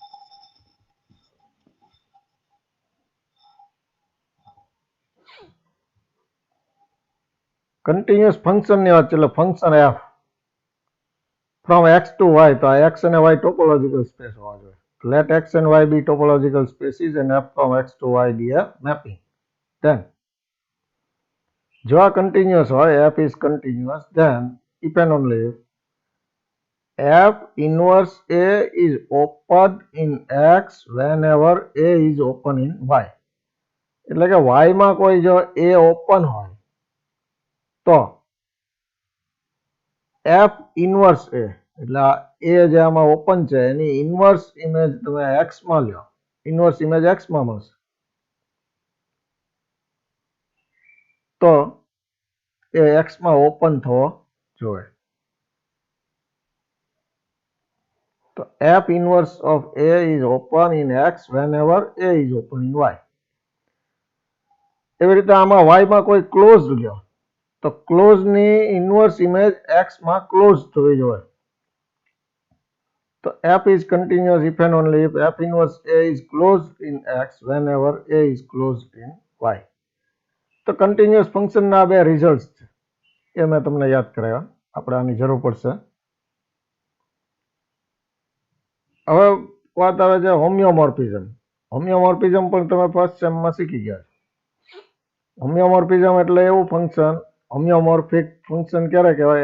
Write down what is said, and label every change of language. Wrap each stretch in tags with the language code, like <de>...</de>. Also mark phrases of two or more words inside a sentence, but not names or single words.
<gu>કન્ટિન્યુઅસ ફંક્શનની વાત છે, એટલે ફંક્શન</gu> <en>f from x to y,</en> <gu>તો આ x અને y</gu> <en>topological space</en> <gu>હોવા જોઈએ.</gu> <en>Let x and y be topological spaces and f from x to y be a mapping.</en> <gu>Then જો આ કન્ટિન્યુઅસ હોય,</gu> <en>f is continuous, then if and only if f inverse A is open in x whenever A is open in y.</en> <gu>એટલે કે y માં કોઈ જો A ઓપન હોય તો f ઇનવર્સ A, એટલે આ A જે આમાં ઓપન છે એની</gu> <en>inverse image</en> <gu>તમે x માં લ્યો,</gu> <en>inverse image</en> <gu>x માં મળશે, તો એ x માં ઓપન થવો જોઈએ.</gu> <en>તો f inverse of A is open in x whenever A is open in y.</en> <gu>એવી રીતે આમાં y માં કોઈ ક્લોઝ લ્યો તો ક્લોઝ ની</gu> <en>inverse image</en> <gu>x માં ક્લોઝ થવી જોઈએ.</gu> <en>તો f is continuous if and only if f inverse A is closed in x whenever A is closed in y.</en> <gu>તો કન્ટિન્યુઅસ ફંક્શનના બે રિઝલ્ટ છે એ મેં તમને યાદ કરાવ્યા. આપણે આની જરૂર પડશે. હવે વાત આવે છે હોમિયોમોર્ફિઝમ. હોમિયોમોર્ફિઝમ પણ તમે ફર્સ્ટ સેમમાં શીખી ગયા. હોમિયોમોર્ફિઝમ એટલે એવું ફંક્શન,</gu> <en>homeomorphic function</en> <gu>ક્યારે કહેવાય?</gu>